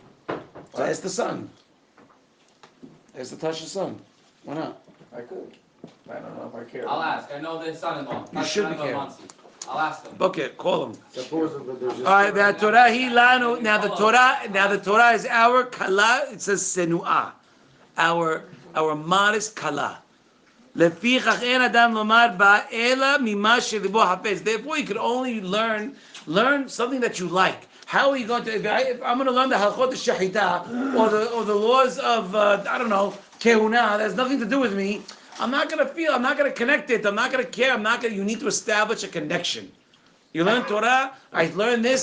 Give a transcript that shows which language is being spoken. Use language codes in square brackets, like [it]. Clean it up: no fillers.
[en] So ask the son. Ask the Tasha's son. Why not? I could. I don't know if I care. I'll ask. I know the son-in-law. You should be Son-in-law careful. wants you. I'll ask him. Okay, call him. Supposedly there's All right, the Torah he lanu. Now the Torah is our kala. It says senua, our modest kala. [he] לפיכך אין אדם לומר בה אלא ממה שליבו חפץ. [en] Therefore, you can only learn something that you like. How are you going to? If I'm going to learn the halachot shahita or the laws of I don't know kehuna, that has nothing to do with me. I'm not going to feel. I'm not going to connect it. I'm not going to care. You need to establish a connection. You learn Torah. I learned this.